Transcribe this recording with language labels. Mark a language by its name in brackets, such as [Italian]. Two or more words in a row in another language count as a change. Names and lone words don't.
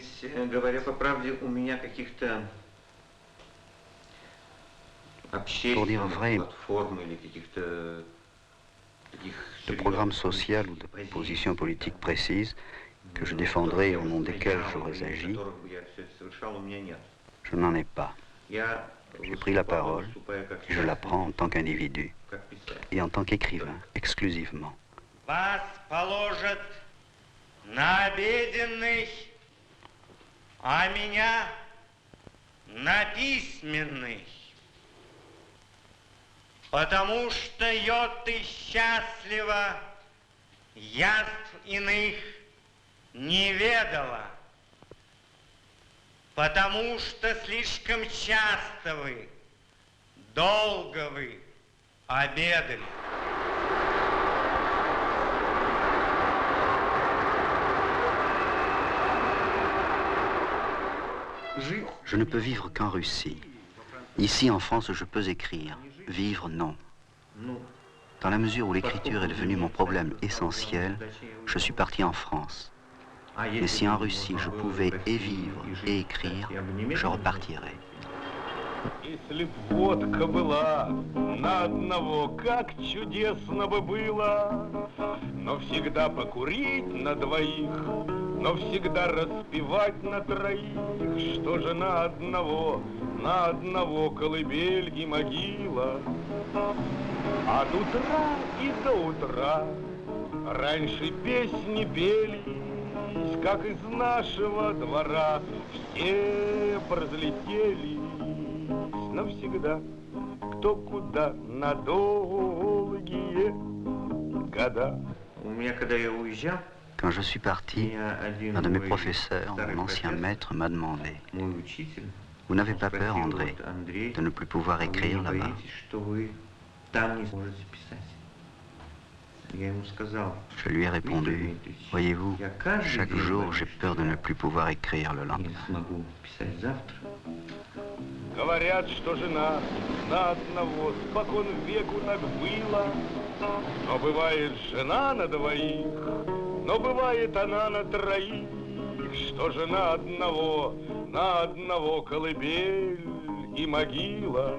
[French] Pour dire vrai, de programme social ou de position politique précise que je défendrai au nom desquels j'aurais agi, je n'en ai pas. J'ai pris la parole et je la prends en tant qu'individu et en tant qu'écrivain, exclusivement. [Russian] На обеденный, а меня на письменный. Потому что ты счастлива, яств иных не ведала. Потому что слишком часто вы, долго вы обедали. [French] Je ne peux vivre qu'en Russie. Ici, en France, je peux écrire. Vivre, non. Dans la mesure où l'écriture est devenue mon problème essentiel, je suis parti en France. Mais si en Russie, je pouvais et vivre et écrire, je repartirais. [Russian] Если б водка была на одного, как чудесно бы было. Но всегда покурить на двоих, но всегда распевать на троих. Что же на одного колыбель и могила. От утра и до утра раньше песни пелись, как из нашего двора все прозлетели. Навсегда, кто куда, на долгие года. [French] Quand je suis parti, un de mes professeurs, mon ancien maître, m'a demandé: vous n'avez pas peur, André, de ne plus pouvoir écrire là-bas? Je lui ai répondu: voyez-vous, chaque jour j'ai peur de ne plus pouvoir écrire le lendemain. [Russian] Говорят, что жена на одного спокон веку так было. Но бывает жена на двоих, но бывает она на троих. Что же на одного колыбель и могила.